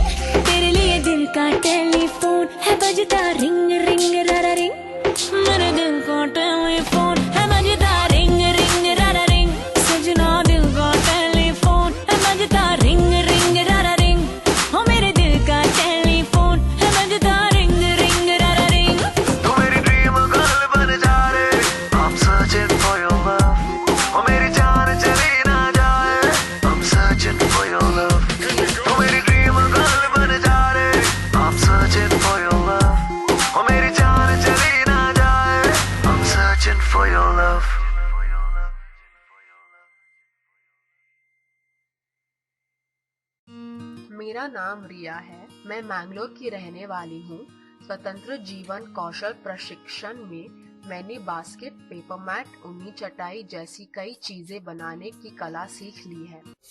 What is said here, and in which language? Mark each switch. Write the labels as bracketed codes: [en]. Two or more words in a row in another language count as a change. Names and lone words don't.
[hi] तेरे लिए दिल का टेलीफोन है बजता रिंग रिंग रारा रिंग, मेरे दिल का टेलीफोन है बजता रिंग रिंग रारा रिंग, सजना दिल का टेलीफोन है बजता रिंग रिंग रारा रिंग, हो मेरे दिल का टेलीफोन है बजता रिंग रिंग रारा रिंग। तू मेरी [en] dream girl [hi] बन जा रे, [en] I'm searching for your love, [hi] ओ मेरी जान चली ना जाए, [en] I'm searching for your love। [hi] तू मेरी [en] dream girl [hi] बन जा रे, [en] I'm searching for your love, [hi] ओ मेरी जान चली ना जाए, [en] I'm searching for your love। [hi] मेरा नाम रिया है, मैं मैंगलोर की रहने वाली हूँ। स्वतंत्र जीवन कौशल प्रशिक्षण में मैंने बास्केट, [en] paper mat, [hi] ऊनी चटाई जैसी कई चीजें बनाने की कला सीख ली है।